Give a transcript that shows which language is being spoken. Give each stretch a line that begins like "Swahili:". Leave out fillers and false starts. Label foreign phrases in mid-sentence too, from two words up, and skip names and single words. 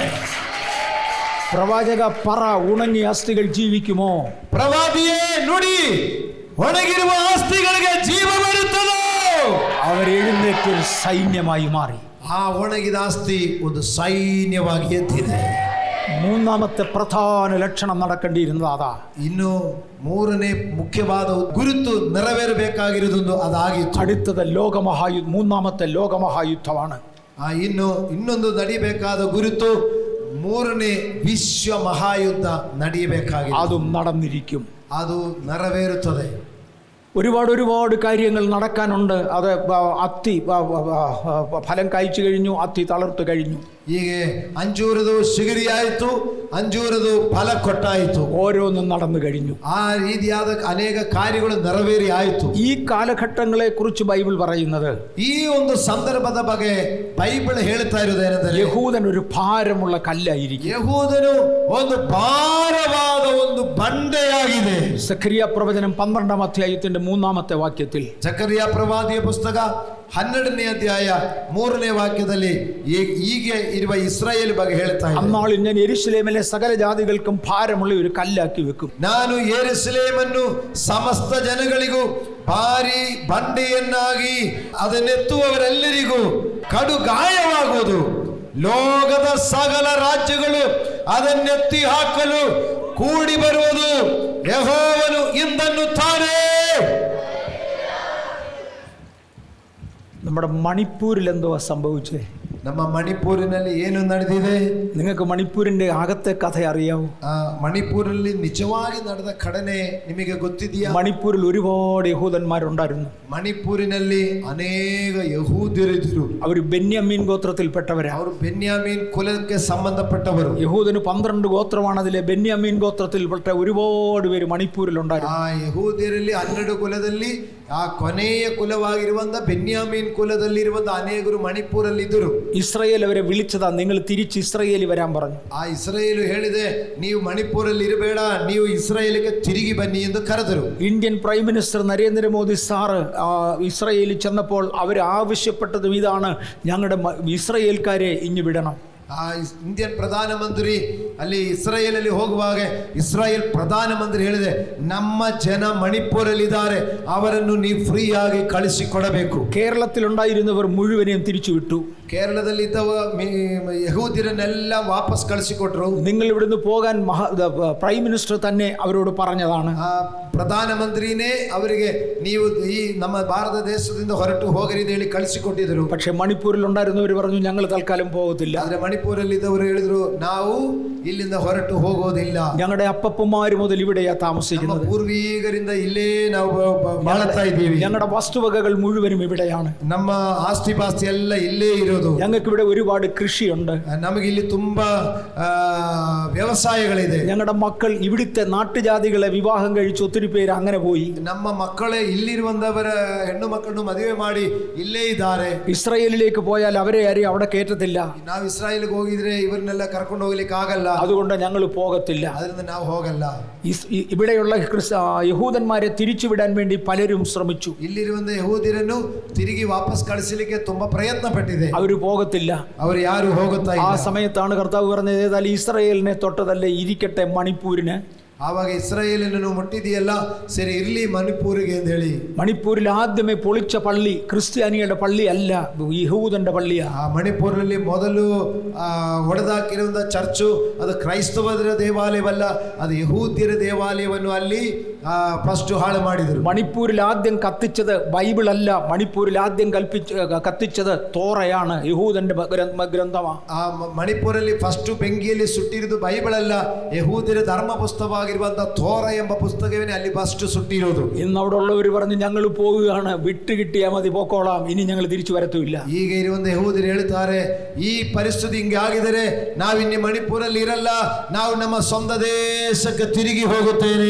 Malayalam: പ്രവാചക പറ, ഉണങ്ങിയ അസ്ഥികൾ ജീവിക്കുമോ?
Kannada: ಪ್ರವಾದಿಯೇ ನುಡಿ, ಒಣಗಿರುವ ಆಸ್ತಿಗಳಿಗೆ ಜೀವ ಬರುತ್ತದೋ?
Malayalam: അവരെഴുന്നേറ്റൊരു സൈന്യമായി മാറി.
Kannada: ಆ ಒಣಗಿದ ಆಸ್ತಿ ಒಂದು ಸೈನ್ಯವಾಗಿ ಎದ್ದಿದೆ.
Malayalam: മൂന്നാമത്തെ പ്രധാന ലക്ഷണം നടക്കേണ്ടിയിരുന്നത് അതാ.
Kannada: ಇನ್ನು ಮೂರನೇ ಮುಖ್ಯವಾದ ಗುರುತು ನೆರವೇರಬೇಕಾಗಿರುವುದು ಅದಾಗಿತ್ತು.
Malayalam: അടുത്തത് മൂന്നാമത്തെ ലോകമഹായുദ്ധമാണ്.
Kannada: ಇನ್ನೊಂದು ನಡಿಬೇಕಾದ ಗುರುತು ಮೂರನೇ ವಿಶ್ವ ಮಹಾಯುದ್ಧ ನಡೆಯಬೇಕಾಗಿದೆ.
Malayalam: അതും നടന്നിരിക്കും.
Kannada: ಅದು ನೆರವೇರುತ್ತದೆ.
Malayalam: ഒരുപാട് കാര്യങ്ങൾ നടക്കാനുണ്ട്. അത് അത്തി ഫലം കായ്ച്ചു കഴിഞ്ഞു, അത്തി തളർത്തു കഴിഞ്ഞു.
Kannada: ಹೀಗೆ ಅಂಜೂರದು ಶಿಗರಿಯಾಯಿತು, ಅಂಜೂರದು ಫಲ ಕೊಟ್ಟಾಯಿತು,
Malayalam: ഓരോന്നും നടന്നു കഴിഞ്ഞു.
Kannada: ಆ ರೀತಿಯಾದ ಅನೇಕ ಕಾರ್ಯಗಳು ನೆರವೇರಿ ಆಯಿತು.
Malayalam: ഈ കാലഘട്ടങ്ങളെ കുറിച്ച് ബൈബിൾ പറയുന്നത്,
Kannada: ಈ ಒಂದು ಸಂದರ್ಭದ ಬಗ್ಗೆ ಬೈಬಲ್ ಹೇಳ್ತಾ ಇರುವುದೇನೆಂದರೆ,
Malayalam: യഹൂദൻ ഒരു ഭാരമുള്ള കല്ലായിരിക്കും.
Kannada: ಯಹೂದನು ಒಂದು ಭಾರವಾದ ಒಂದು ಬಂಡೆಯಾಗಿದೆ.
Malayalam: സഖറിയ പ്രവചനം 12-ാം അധ്യായത്തിന്റെ 3-ാമത്തെ വാക്യത്തിൽ,
Kannada: ಜಕರಿಯ ಪ್ರವಾದಿಯ ಪುಸ್ತಕ 12ನೇ ಅಧ್ಯಾಯ 3ನೇ ವಾಕ್ಯದಲ್ಲಿ ಹೀಗೆ ಇರುವ ಇಸ್ರಾಯೇಲ್ ಬಗ್ಗೆ ಹೇಳ್ತಾ ಇದೆ,
Malayalam: അന്നാളിൽ ഞാൻ യെരൂശലേമിലെ സകല ജാതികൾക്കും ഭാരമുള്ള ഒരു കല്ലാക്കി വെക്കും.
Kannada: ನಾನು ಯೆರೂಸಲೇಮನ್ನು ಸಮಸ್ತ ಜನಗಳಿಗೂ ಭಾರಿ ಬಂಡೆಯನ್ನಾಗಿ ಅದನ್ನೆತ್ತುವವರೆಲ್ಲರಿಗೂ ಕಡು ಗಾಯವಾಗುವುದು. ಲೋಕದ ಸಕಲ ರಾಜ್ಯಗಳು ಅದನ್ನೆತ್ತಿ ಹಾಕಲು ಕೂಡಿ ಬರುವುದು. ಯೆಹೋವನು ಇಂದನ್ನುತ್ತಾನೆ.
Malayalam: നമ്മുടെ മണിപ്പൂരിൽ എന്തോ സംഭവിച്ചേ?
Kannada: ನಮ್ಮ ಮಣಿಪೂರಿನಲ್ಲಿ ಏನು ನಡೆದಿದೆ?
Malayalam: നിങ്ങൾക്ക് മണിപ്പൂരിന്റെ അകത്തെ കഥ അറിയാവോ?
Kannada: മണിപ്പൂരിನಲ್ಲಿ ನಿಜವಾಗಿ ನಡೆದ ಘಟನೆ ನಿಮಗೆ ಗೊತ್ತಿದೆಯಾ?
Malayalam: മണിപ്പൂരിൽ ഒരുപാട് യഹൂദന്മാരുണ്ടായിരുന്നു.
Kannada: ಮಣಿಪೂರಿನಲ್ಲಿ ಅನೇಕ ಯಹೂದ್ಯರಿದ್ದರು.
Malayalam: അവർ ബെന്യാമീൻ ഗോത്രത്തിൽപ്പെട്ടവരാ.
Kannada: ಅವರು ಬೆನ್ಯಾಮೀನ್ ಕುಲಕ್ಕೆ ಸಂಬಂಧಪಟ್ಟವರು.
Malayalam: യഹൂദന് 12 ഗോത്രമാണ്. അതിലെ ബെന്യാമീൻ ഗോത്രത്തിൽപ്പെട്ട ഒരുപാട് പേര് മണിപ്പൂരിലുണ്ടായിരുന്നു.
Kannada: ಆ ಯಹೂದ್ಯರಲ್ಲಿ 12 ಕುಲದಲ್ಲಿ ಆ ಕೊನೆಯ ಕುಲವಾಗಿರುವಂತ ಬೆನ್ಯಾಮೀನ್ ಕುಲದಲ್ಲಿರುವಂತ ಅನೇಕರು ಮಣಿಪೂರಲ್ಲಿ ಇದ್ದರು.
Malayalam: ഇസ്രായേൽ അവരെ വിളിച്ചതാ, നിങ്ങൾ തിരിച്ച് ഇസ്രായേലിൽ വരാൻ പറഞ്ഞു.
Kannada: ಆ ಇಸ್ರಾಯೇಲು ಹೇಳಿದೆ, ನೀವು ಮಣಿಪೂರಲ್ಲಿ ಇರಬೇಡ, ನೀವು ಇಸ್ರಾಯೇಲಿಗೆ ತಿರುಗಿ ಬನ್ನಿ ಎಂದು ಕರೆದರು.
English: Indian prime minister
Malayalam: നരേന്ദ്രമോദി സാറ് ഇസ്രായേലിൽ ചെന്നപ്പോൾ അവർ ആവശ്യപ്പെട്ടതും ഇതാണ്, ഞങ്ങളുടെ ഇസ്രായേൽക്കാരെ ഇഞ്ഞു വിടണം.
Kannada: ಆ ಇಂಡಿಯನ್ ಪ್ರಧಾನಮಂತ್ರಿ ಅಲ್ಲಿ ಇಸ್ರಾಯೇಲಲ್ಲಿ ಹೋಗುವಾಗ ಇಸ್ರಾಯೇಲ್ ಪ್ರಧಾನಮಂತ್ರಿ ಹೇಳಿದೆ, ನಮ್ಮ ಜನ ಮಣಿಪುರಲ್ಲಿದ್ದಾರೆ, ಅವರನ್ನು ನೀವು ಫ್ರೀ ಆಗಿ ಕಳಿಸಿಕೊಡಬೇಕು.
Malayalam: കേരളത്തിലുണ്ടായിരുന്നവർ മുഴുവനെയും തിരിച്ചു വിട്ടു.
Kannada: കേരളದಲ್ಲಿದ್ದವ യഹൂദ്യರನ್ನೆಲ್ಲ ವಾಪಸ್ ಕಳಿಸಿಕೊಟ್ರು.
Malayalam: നിങ്ങൾ ഇവിടുന്ന് പോകാൻ
English: prime minister
Malayalam: തന്നെ അവരോട് പറഞ്ഞതാണ്.
Kannada: ಪ್ರಧಾನಮಂತ್ರಿನೇ ಅವರಿಗೆ ನೀವು ಈ ನಮ್ಮ ಭಾರತ ದೇಶದಿಂದ ಹೊರಟು ಹೋಗರಿ ಅಂತ ಹೇಳಿ ಕಳಿಸಿಕೊಟ್ಟಿದ್ರು.
Malayalam: പക്ഷെ മണിപ്പൂരിൽ ഉണ്ടായിരുന്നവർ പറഞ്ഞു, ഞങ്ങൾ തൽക്കാലം പോകത്തില്ല.
Kannada: ಆದ್ರೆ ಮಣಿಪುರಲ್ಲಿ ಇದ್ದವರು ಹೇಳಿದ್ರು, ನಾವು ಇಲ್ಲಿಂದ ಹೊರಟು ಹೋಗೋದಿಲ್ಲ.
Malayalam: ഞങ്ങളുടെ അപ്പപ്പന്മാര് മുതൽ ഇവിടെയാ താമസിക്കുന്നത്.
Kannada: ಪೂರ್ವಿಕರಿಂದ ಇಲ್ಲೇ ನಾವು ಬಾಳುತ್ತಾ ಇದ್ದೀವಿ.
Malayalam: ഞങ്ങളുടെ വസ്തുവകകൾ മുഴുവനും ഇവിടെയാണ്.
Kannada: ನಮ್ಮ ಆಸ್ತಿ ಪಾಸ್ತಿ ಎಲ್ಲ ಇಲ್ಲೇ ಇರೋದು.
Malayalam: ഞങ്ങൾക്ക് ഇവിടെ ഒരുപാട് കൃഷിയുണ്ട്.
Kannada: ನಮಗೆ ಇಲ್ಲಿ ತುಂಬಾ ವ್ಯವಸಾಯಗಳಿದೆ.
Malayalam: ഞങ്ങളുടെ മക്കൾ ഇവിടുത്തെ നാട്ടുജാതികളെ വിവാഹം കഴിച്ച് ഒത്തിരി പേര് അങ്ങനെ പോയി.
Kannada: ನಮ್ಮ ಮಕ್ಕಳೇ ಇಲ್ಲಿರುವಂತವರ ಹೆಣ್ಣು ಮಕ್ಕಳನ್ನು ಮದುವೆ ಮಾಡಿ ಇಲ್ಲೇ ಇದ್ದಾರೆ.
Malayalam: ഇസ്രായേലിലേക്ക് പോയാൽ അവരെ ആരെയും അവിടെ കയറ്റത്തില്ല.
Kannada: ನಾವು ಇಸ್ರಾಯೇಲ್ಗೆ ಹೋಗಿದ್ರೆ ಇವರನ್ನೆಲ್ಲ ಕರ್ಕೊಂಡು ಹೋಗ್ಲಿಕ್ಕೆ ಆಗಲ್ಲ.
Malayalam: അതുകൊണ്ട് ഞങ്ങൾ പോകത്തില്ല.
Kannada: ಅದರಿಂದ ನಾವು ಹೋಗಲ್ಲ.
Malayalam: ഇവിടെയുള്ള യഹൂദന്മാരെ തിരിച്ചുവിടാൻ വേണ്ടി പലരും ശ്രമിച്ചു.
Kannada: ಇಲ್ಲಿರುವಂತ ಯಹೂದ್ಯರನ್ನು ತಿರುಗಿ ವಾಪಸ್ ಕಳಿಸಲಿಕ್ಕೆ ತುಂಬಾ ಪ್ರಯತ್ನ ಪಟ್ಟಿದೆ.
Malayalam: ಅವರು പോകത്തില്ല.
Kannada: ಅವರು ಯಾರು ಹೋಗುತ್ತಾ ಇಲ್ಲ.
Malayalam: ആ സമയത്താണ് കർത്താവ് പറഞ്ഞത്, ഏതായാലും ഇസ്രായേലിനെ തൊട്ടതല്ലേ, ഇരിക്കട്ടെ മണിപ്പൂരിന്.
Kannada: ಆವಾಗ ಇಸ್ರಾಯೇಲನ್ನು ಮುಟ್ಟಿದೆಯಲ್ಲ, ಸರಿ ಇರ್ಲಿ ಮಣಿಪೂರಿಗೆ ಅಂತ ಹೇಳಿ.
Malayalam: മണിപ്പൂരിൽ ആദ്യമേ പൊളിച്ച പള്ളി ക്രിസ്ത്യാനികളുടെ പള്ളി അല്ല, യഹൂദന്റെ പള്ളിയാ.
Kannada: ಆ ಮಣಿಪೂರಿನಲ್ಲಿ ಮೊದಲು ಹೊಡೆದಾಕಿರುವಂತ ಚರ್ಚು ಅದು ಕ್ರೈಸ್ತವರ ದೇವಾಲಯವಲ್ಲ, ಅದು ಯಹೂದ್ಯರ ದೇವಾಲಯವನ್ನು ಅಲ್ಲಿ ಫಸ್ಟ್ ಹಾಳು ಮಾಡಿದರು.
Malayalam: മണിപ്പൂരിൽ ആദ്യം കത്തിച്ചത് ബൈബിൾ അല്ല, മണിപ്പൂരിൽ ആദ്യം കത്തിച്ചത് തോറയാണ്, യഹൂദന്റെ ഗ്രന്ഥമാണ്.
Kannada: ಆ ಮಣಿಪೂರಲ್ಲಿ ಫಸ್ಟ್ ಬೆಂಕಿಯಲ್ಲಿ ಸುಟ್ಟಿರುವುದು ಬೈಬಲ್ ಅಲ್ಲ, ಯಹೂದ್ಯರ ಧರ್ಮ ಪುಸ್ತಕವಾಗಿರುವಂತಹ ತೋರ ಎಂಬ ಪುಸ್ತಕವೇ ಅಲ್ಲಿ ಫಸ್ಟ್ ಸುಟ್ಟಿರೋದು.
Malayalam: ഇന്ന് അവിടെ ഉള്ളവർ പറഞ്ഞു, ഞങ്ങൾ പോവുകയാണ്, വിട്ട് കിട്ടിയാൽ മതി, പോക്കോളാം, ഇനി ഞങ്ങൾ തിരിച്ചു വരത്തുമില്ല.
Kannada: ಈಗ ಇರುವಂತ ಯಹೂದ್ಯರು ಹೇಳ್ತಾರೆ, ಈ ಪರಿಸ್ಥಿತಿ ಹಿಂಗೆ ಆಗಿದರೆ ನಾವಿನ್ನು ಮಣಿಪೂರಲ್ಲಿ ಇರಲ್ಲ, ನಾವು ನಮ್ಮ ಸ್ವಂತ ದೇಶಕ್ಕೆ ತಿರುಗಿ ಹೋಗುತ್ತೇನೆ.